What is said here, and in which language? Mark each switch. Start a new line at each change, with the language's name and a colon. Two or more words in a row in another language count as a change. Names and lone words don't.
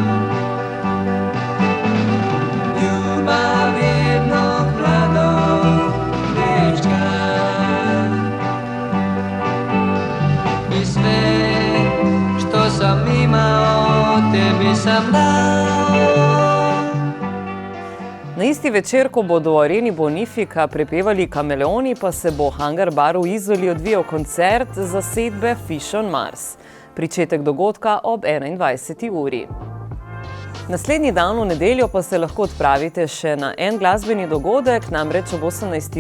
Croatian: Ljubav jednog mladog dečka. I sve što sam imao, tebi sam dao.
Slovenian: Na isti večer, ko bodo v areni Bonifika prepevali Kameleoni, pa se bo v Hangar baru v Izoli odvijal koncert zasedbe Fish on Mars. Pričetek dogodka ob 21. uri. Naslednji dan v nedeljo pa se lahko odpravite še na en glasbeni dogodek, namreč ob 18.